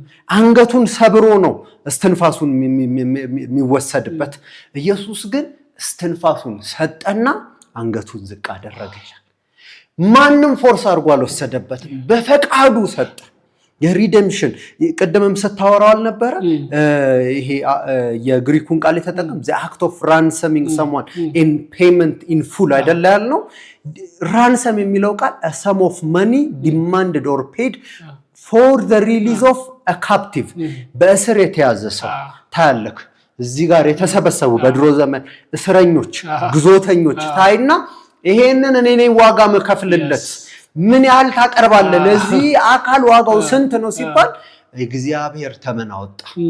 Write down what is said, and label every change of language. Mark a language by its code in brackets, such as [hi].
[am] አንገቱን ሰብሮ ነው እስትንፋሱን የሚወሰድበት። ኢየሱስ ግን እስትንፋሱን ሰጠና አንገቱን ዝቅ አደረገ። ማንም ፎርስ አድርጎ አልወሰደበትም፣ በፈቃዱ ሰጠ። የሪደምሽን ቅድምም ስታወራው አልነበረ? ይሄ የግሪኩን ቃል የተጠቀም [en] the act of ransoming someone in payment in full [am] አይደለ ያልነው? ransom የሚለው ቃል [en] a sum of money demanded or paid for the release of a captive [am] በእስር የተያዘ ሰው ታያለክ። እዚህ ጋር የተሰበሰቡ በድሮ ዘመን እስረኞች ግዞተኞች ታይና ይሄንን እኔ ነኝ ዋጋ መከፍልለት ምን ያህል ታቀርባለህ ለዚህ አካል ዋጋው ስንት ነው ሲባል እግዚአብሔር ተመን አወጣ።